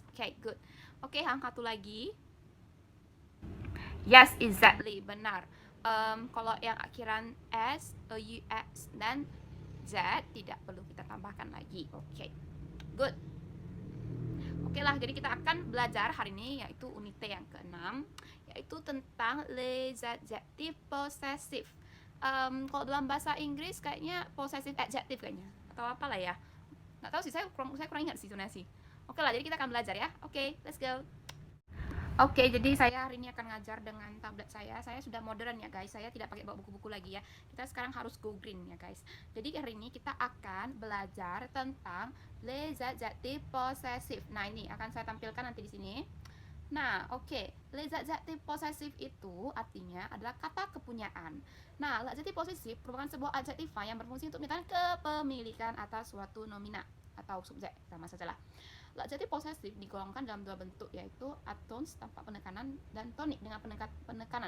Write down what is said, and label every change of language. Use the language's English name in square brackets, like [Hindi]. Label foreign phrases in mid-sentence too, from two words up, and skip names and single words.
[Indonesian] Oke, good. Oke, yang satu lagi. [English] Yes, exactly, [Indonesian] benar. Kalau yang akhiran S, EUX, dan Z tidak perlu kita tambahkan lagi. Oke, good. Oke lah, jadi kita akan belajar hari ini yaitu unit yang ke-6, yaitu tentang [French] les adjectifs possessifs. [Indonesian] Kalau dalam bahasa Inggris kayaknya [English] possessive adjective [Indonesian] kayaknya, atau apalah ya. Nggak tahu sih, saya kurang ingat sih sebenarnya sih. Oke lah, jadi kita akan belajar ya. Oke, [English] let's go. [Indonesian] Oke, jadi saya hari ini akan ngajar dengan tablet saya. Saya sudah modern ya guys, saya tidak pakai bawa buku-buku lagi ya. Kita sekarang harus [English] go green [Indonesian] ya guys. Jadi hari ini kita akan belajar tentang [French] les adjectifs possessifs. [Indonesian] Nah, ini akan saya tampilkan nanti di sini. Nah, oke. [French] Les adjectifs possessifs [Indonesian] itu artinya adalah kata kepunyaan. Nah, adjektif posesif merupakan sebuah adjektiva yang berfungsi untuk menyatakan kepemilikan atas suatu nomina atau subjek, sama sajalah. Adjektif posesif digolongkan dalam 2 bentuk, yaitu atons tanpa penekanan dan tonik dengan penekanan.